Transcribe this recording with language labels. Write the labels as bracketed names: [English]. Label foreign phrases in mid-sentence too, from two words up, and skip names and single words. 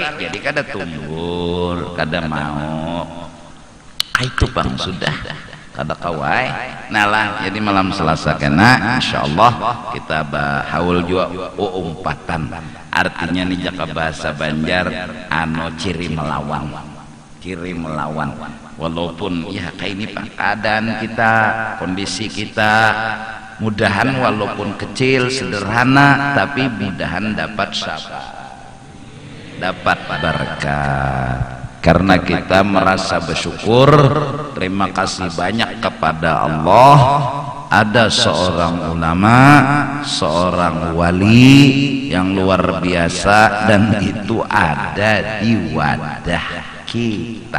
[Banjar] Jadi kada tumbul, kada mau. Itu bang sudah kada kawai. Nah lah, jadi malam Selasa kena insyaallah kita haul juga umpatan. [Indonesian] Artinya nih jaka bahasa Banjar ciri melawan. Walaupun ya kayak ini pak keadaan kita, kondisi kita, mudahan walaupun kecil sederhana tapi mudahan dapat sabar, dapat berkah. Karena kita merasa bersyukur, terima kasih banyak kepada Allah, ada seorang ulama, seorang wali yang luar biasa, dan itu ada di wadah kita.